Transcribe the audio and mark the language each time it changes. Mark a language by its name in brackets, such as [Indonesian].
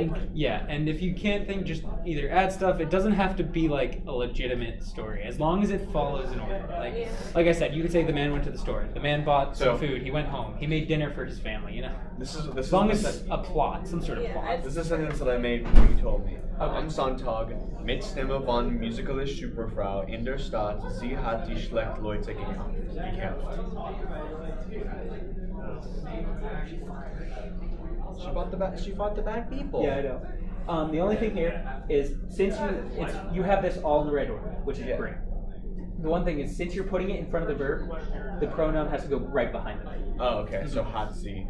[English] And, yeah, and if you can't think, just either add stuff. It doesn't have to be like a legitimate story, as long as it follows an order. Yeah. Like I said, you could say the man went to the store. The man bought So- some food. He went home. He made dinner for his family. You know, This as long as it's a plot, some sort of Yeah, plot. This is a sentence that I made when you told me. Okay. [German] Am Sonntag mit Stimme von musikalisch Superfrau in der Stadt. Sie hat die schlecht Leute gekämpft. [English] She fought the bad people. Yeah, I know. The only thing here is since you have this all in the right order, which is great. The one thing is since you're putting it in front of the verb, the pronoun has to go right behind it. Oh, okay. So [German] hat sie.